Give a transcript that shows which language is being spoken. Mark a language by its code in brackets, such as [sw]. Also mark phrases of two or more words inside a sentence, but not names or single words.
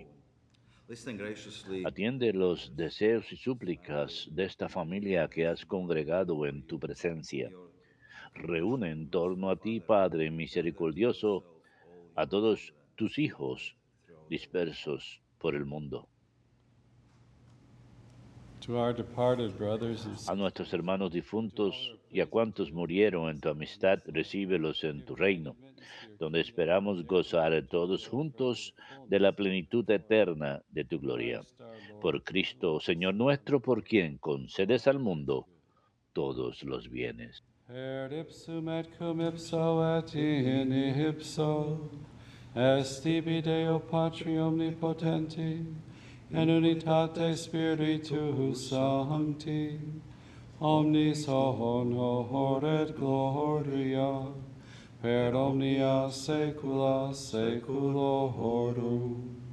[es] Atiende los deseos y súplicas de esta familia que has congregado en tu presencia. Reúne en torno a ti, Padre misericordioso, a todos tus hijos dispersos por el mundo. [en] to our departed brothers and [es] A [en] sisters. [es] nuestros hermanos difuntos y a cuantos murieron en tu amistad, recíbelos en tu reino, donde esperamos gozar todos juntos de la plenitud eterna de tu gloria. Por Cristo, Señor nuestro, por quien concedes al mundo todos los bienes. [la] Per ipsum et cum ipso et in ipso, est tibi Deo Patri omnipotenti, en unitate Spiritus Sancti, omnis honor et gloria, per omnia saecula saeculorum.